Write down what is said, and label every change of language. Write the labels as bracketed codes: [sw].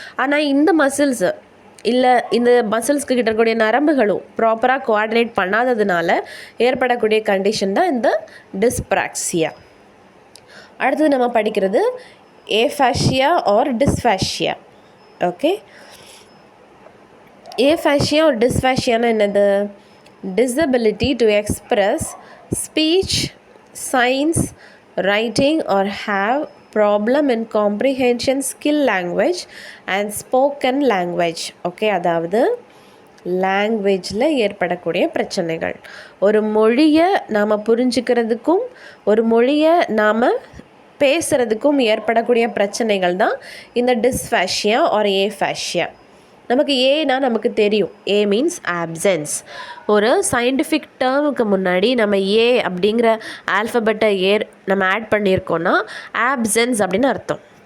[ta] ஆனால் இந்த மசில்ஸு இல்லை, இந்த மசில்ஸ்க்கு கிட்ட இருக்கக்கூடிய நரம்புகளும் ப்ராப்பராக கோஆர்டினேட் பண்ணாததுனால ஏற்படக்கூடிய கண்டிஷன் தான் இந்த டிஸ்ப்ராக்சியா. அடுத்தது நம்ம படிக்கிறது ஏஃபாஷியா ஆர் டிஸ்ஃபாஷியா. ஓகே, ஏஃபாஷியா ஆர் டிஸ்ஃபாஷியானா என்னது? [en] disability to express speech, signs, writing or have problem in comprehension skill language and spoken language. [ta] Okay, அதாவது லாங்குவேஜில் ஏற்படக்கூடிய பிரச்சனைகள். ஒரு மொழியை நாம் புரிஞ்சுக்கிறதுக்கும் ஒரு மொழியை நாம் பேசுகிறதுக்கும் ஏற்படக்கூடிய பிரச்சனைகள் தான் இந்த டிஸ்ஃபாஷியா ஆர் ஏஃபாஷியா. நமக்கு ஏனா நமக்கு தெரியும், [en] A means options. [ta] ஒரு சயின்டிஃபிக் டேர்முக்கு முன்னாடி நம்ம ஏ அப்படிங்கிற ஆல்ஃபபெட்டை நம்ம ஆட் பண்ணியிருக்கோன்னா ஆப்சன்ஸ் அப்படின்னு அர்த்தம்.